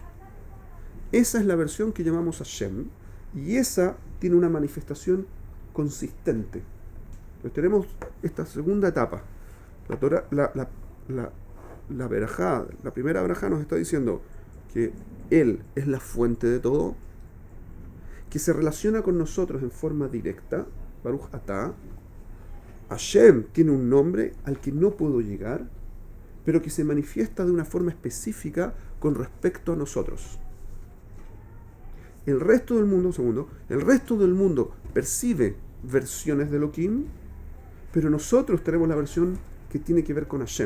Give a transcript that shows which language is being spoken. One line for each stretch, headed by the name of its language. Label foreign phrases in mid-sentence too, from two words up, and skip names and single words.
Spanish: Esa es la versión que llamamos Hashem, y esa tiene una manifestación consistente. Entonces tenemos esta segunda etapa. La Torah, la verajá, la primera verajá nos está diciendo que Él es la fuente de todo, que se relaciona con nosotros en forma directa,
Hebrew: ברוך אתה.
Spanish: Hashem tiene un nombre al que no puedo llegar, pero que se manifiesta de una forma específica con respecto a nosotros. El resto del mundo, el resto del mundo percibe versiones de Elohim, pero nosotros tenemos la versión que tiene que ver con Hashem.